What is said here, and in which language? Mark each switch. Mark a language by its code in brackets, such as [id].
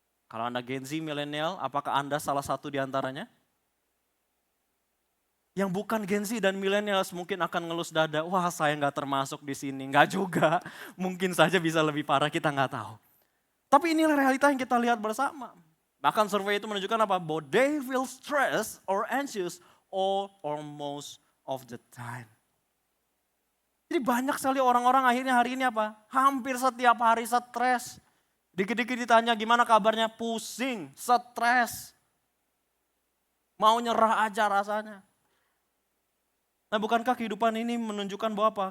[id] Kalau Anda Gen Z, milenial, apakah Anda salah satu di antaranya? Yang bukan Gen Z dan millennials mungkin akan ngelus dada, wah saya nggak termasuk di sini. Nggak juga, mungkin saja bisa lebih parah, kita nggak tahu. Tapi inilah realita yang kita lihat bersama. Bahkan survei itu menunjukkan apa? Bahwa [en] they feel stressed or anxious all or most of the time. [id] Jadi banyak sekali orang-orang akhirnya hari ini apa? Hampir setiap hari stres. Dikit-dikit ditanya gimana kabarnya, pusing, stres. Mau nyerah aja rasanya. Nah bukankah kehidupan ini menunjukkan bahwa apa?